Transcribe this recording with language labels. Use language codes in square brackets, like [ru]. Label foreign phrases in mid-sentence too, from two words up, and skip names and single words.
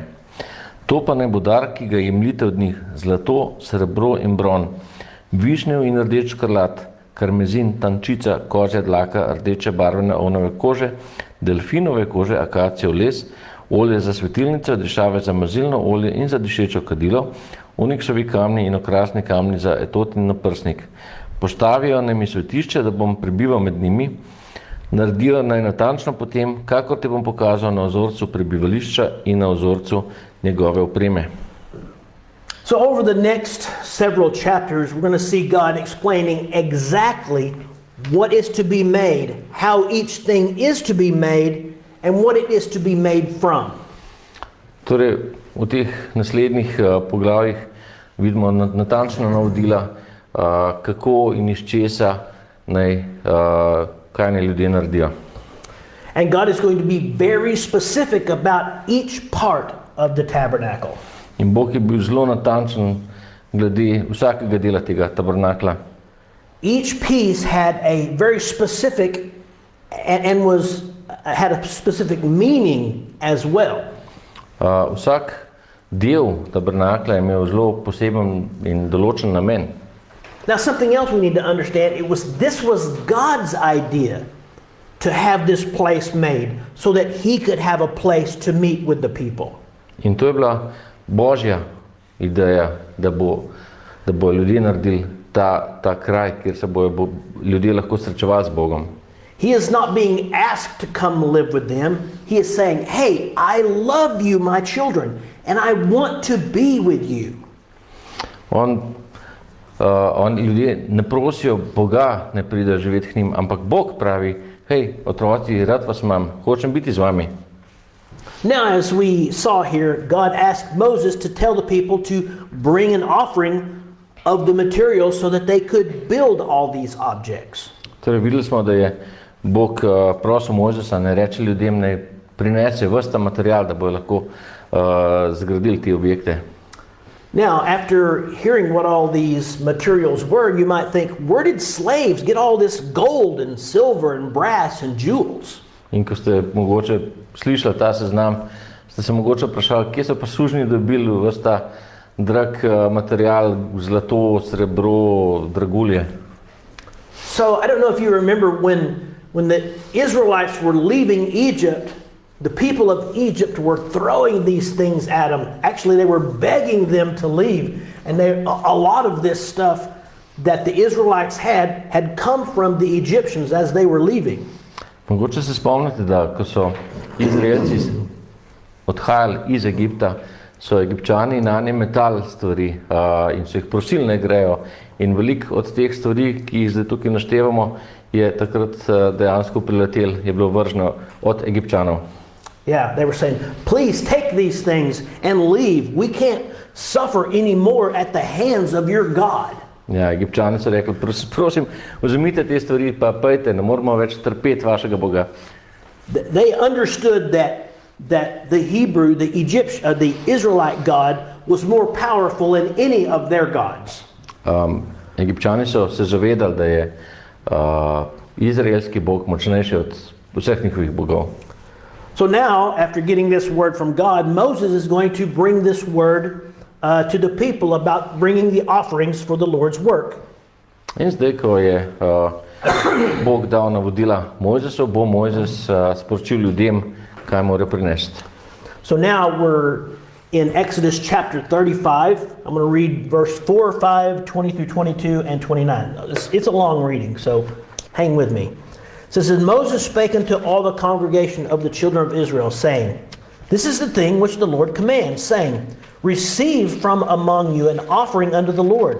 [sl] To pa naj bo dar, ki ga jemljite od njih: zlato, srebro in bron, višnjev in rdeč škrlat, karmezin, tančica, kozja dlaka, rdeče barvene ovnove kože, delfinove kože, akacijev les, olje za svetilnico, dišave za mazilno olje in za dišečo kadilo, oniksovi kamni in okrasni kamni za etot in naprsnik. Postavijo naj mi svetišče, da bom prebival med njimi, naredijo naj natančno potem, kakor te bom pokazal na vzorcu prebivališča in na vzorcu njegove opreme. [en] So over the next several chapters, we're going to see God explaining exactly what is to be made, how each thing is to be made, and what it is to be made from. [sl] Torej, v teh naslednjih poglavjih vidimo natančna navodila, kako in iz česa kaj naj ljudje naredijo. [en] And God is going to be very specific about each part of the tabernacle. [sl] In Bog je bil zelo natančen glede vsakega dela tega tabernakla. [en] Each piece had a very specific and had a specific meaning as well. [sl] Vsak del tabernakla je imel zelo poseben in določen namen. [en] Now something else we need to understand, this was God's idea to have this place made so that he could have a place to meet with the people. [sl] In to je bila Božja ideja, da bo ljudje naredili ta kraj, kjer se bojo ljudje lahko srečevali z Bogom. [en] He is not being asked to come live with them. He is saying, hey, I love you, my children, and I want to be with you. [sl] Ljudje ne prosijo Boga, ne pridejo živeti k njim, ampak Bog pravi, hej, otroci, rad vas imam, hočem biti z vami. [en] Now, as we saw here, God asked Moses to tell the people to bring an offering of the materials so that they could build all these objects. [sl] Torej, videli smo, da je Bog prosil Mojzesa, ne reče ljudem, naj prinese ves ta material, da bojo lahko zgradili te objekte. [en] Now, after hearing what all these materials were, you might think, where did slaves get all this gold and silver and brass and jewels? [sl] In ko ste mogoče slišali ta seznam, ste se mogoče vprašali, kje so pa sužnji dobili ves ta drag material, zlato, srebro, dragulje. [en] So, I don't know if you remember when the Israelites were leaving Egypt, the people of Egypt were throwing these things at them. Actually, they were begging them to leave. And a lot of this stuff that the Israelites had come from the Egyptians as they were leaving. [sl] Mogoče se spomnite, da ko so Izraelci odhajali iz Egipta, so Egipčani nanje metali stvari in so jih prosili, naj grejo. In veliko od teh stvari, ki jih zdaj tukaj naštevamo, je takrat dejansko priletel, je bilo vrženo od Egipčanov. [en] Yeah, they were saying, please take these things and leave. We can't suffer anymore at the hands of your God. [sl] Ja, Egipčani so rekli, prosim, vzemite te stvari, pa pojte, ne moramo več trpeti vašega Boga. [en] They understood that the Hebrew, the Israelite God was more powerful than any of their gods. [sl] Egipčani so se zavedali, da je izraelski Bog močnejši od vseh njihovih bogov. [en] So now, after getting this word from God, Moses is going to bring this word to the people about bringing the offerings for the Lord's work. [sl] In zdaj, ko je Bog dal navodila Mojzesu, bo Mojzes sporočil ljudem, kaj mora prinesti. [en] So now we're in Exodus chapter 35. I'm going to read verse 4, 5, 20 through 22, and 29. It's a long reading, so hang with me. It says, and Moses spake unto all the congregation of the children of Israel, saying, this is the thing which the Lord commands, saying, receive from among you an offering unto the Lord.